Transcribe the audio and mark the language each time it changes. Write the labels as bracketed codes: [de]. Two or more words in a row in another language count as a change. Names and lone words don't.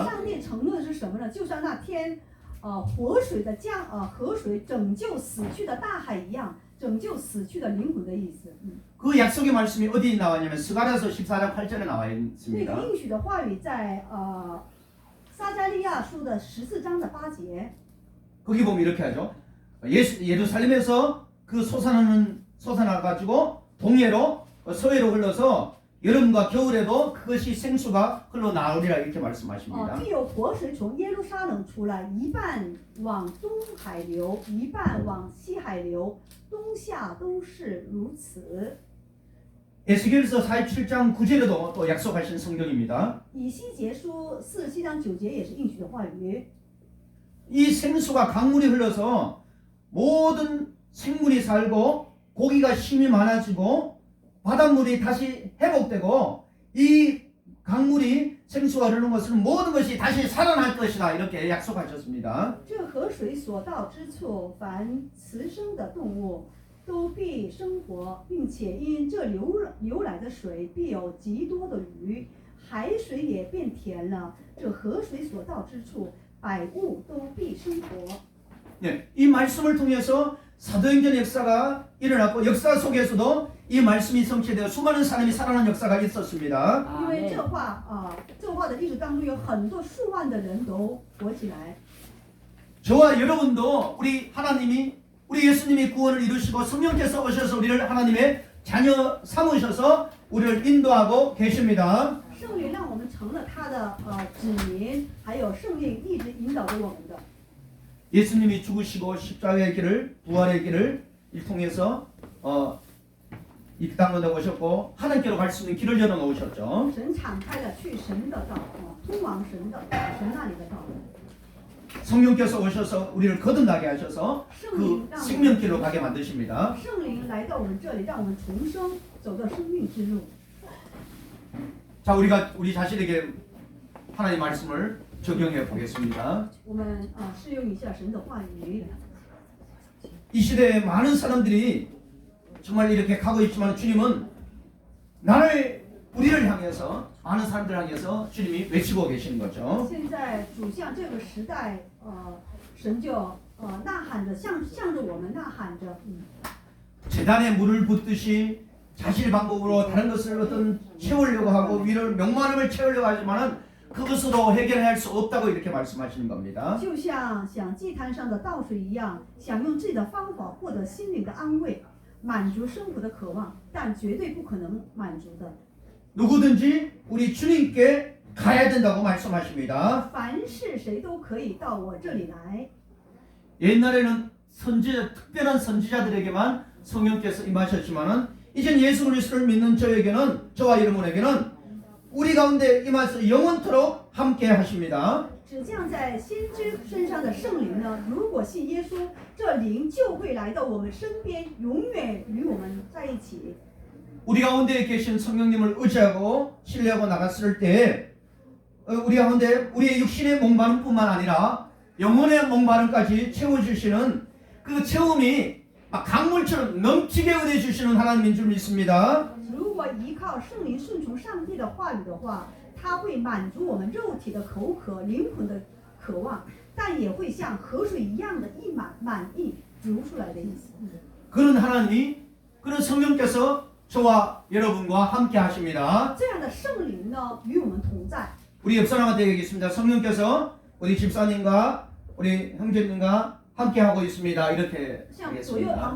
[zh] 上帝承诺的是什么呢？就像那天活水的河水拯救死去的大海一样，拯救死去的灵魂的意思。 [ko] 그 약속의 말씀이 어디 나왔냐면 스가랴서 14장 8절에 나와 [zh] 那 [ko] 있습니다. [zh] 个应许的话语在撒迦利亚书的14章的8节。 [ko] 거기 보면 이렇게 하죠. 예루살렘에서 그 솟아나가지고 동해로 서해로 흘러서 여름과 겨울에도 그것이 생수가 흘러나오리라 이렇게 말씀하십니다. [zh] 必有活水从耶路撒冷出来，一半往东海流，一半往西海流，冬夏都是如此。 [ko] 에스겔서 47장 9절에도 또 약속하신 성경입니다. [zh] 以西结书47章9节也是应许的话语。 [ko] 이 생수가 강물이 흘러서 모든 생물이 살고 고기가 힘이 많아지고 바닷물이 다시 회복되고 이 강물이 생수가 흐르는 것은 모든 것이 다시 살아날 것이다 이렇게 약속하셨습니다. [zh] 这河水所到之处，凡雌生的动物都必生活，并且因这流来的水必有极多的鱼，海水也变甜了。这河水所到之处，百物都必生活。 [ko] 네, 이 말씀을 통해서 사도행전 역사가 일어났고 역사 속에서도 이 말씀이 성취되어 수많은 사람이 살아난 역사가 있었습니다. [zh] 因为这话的历史当中有很多数万的人都活起来。 [ko] 저와 여러분도 우리 예수님이 구원을 이루시고 성령께서 오셔서 우리를 하나님의 자녀 삼으셔서 우리를 인도하고 계십니다. [zh] 圣灵让我们成了他的子民，还有圣灵一直引导着我们的。 [ko] 예수님이 죽으시고 십자가의 길을 부활의 길을 통해서 이 땅에 오셨고 하나님께로 갈 수 있는 길을 열어 놓으셨죠. [zh] 神敞开了去神的道，通往神那里的道。 [ko] 성령께서 오셔서 우리를 거듭나게 하셔서 그 생명길로 가게 만드십니다. [zh] 圣灵来到我们这里，让我们重生，走到生命之路。 [ko] 자, 우리 자신에게 하나님의 말씀을 적용해 보겠습니다. [zh] 我们试用一下神的话语。 [ko] 이 시대에 많은 사람들이 정말 이렇게 가고 있지만 주님은 우리를 향해서 많은 사람들 향해서 주님이 외치고 계시는 거죠. [zh] 现在主向这个时代，神就呐喊着，向着我们呐喊着。 [ko] 재단에 물을 붓듯이 자신의 방법으로 다른 것을 어떤 채우려고 하고 위를 명만함을 채우려고 하지만은 그것으로 해결할 수 없다고 이렇게 말씀하시는 겁니다. [zh] 就像祭坛上的倒水一样，想用自己的方法获得心灵的安慰，满足生活的渴望，但绝对不可能满足的。 [ko] 누구든지 우리 주님께 가야 된다고 말씀하십니다. [zh] 凡是谁都可以到我这里来。 [ko] 옛날에는 특별한 선지자들에게만 성령께서 임하셨지만은 이젠 예수 그리스도를 믿는 저와 여러분에게는 우리 가운데 임하셔서 영원토록 함께 하십니다. [zh] 只降在先知身上的圣灵呢，如果信耶稣，这灵就会来到我们身边，永远与我们在一起。 [ko] 우리 가운데 계신 성령님을 의지하고 신뢰하고 나갔을 때 우리 가운데 우리의 육신의 목마름뿐만 아니라 영혼의 목마름까지 채워주시는 그 채움이 강물처럼 넘치게 은혜주시는 하나님인 줄 믿습니다. [zh] 如果依靠圣灵顺从上帝的话语的话，它会满足我们肉体的口渴、灵魂的渴望，但也会像河水一样的满溢流出来的意思。 [ko] 그런 하나님이 그런 성령께서 저와 여러분과 함께 하십니다. [zh] 这样的圣灵呢，与我们同在。 [ko] 우리 옆 사람한테 얘기하겠습니다. 성령께서 우리 집사님과 우리 형제님과 함께 하고 있습니다. 이렇게 [zh] 向左右旁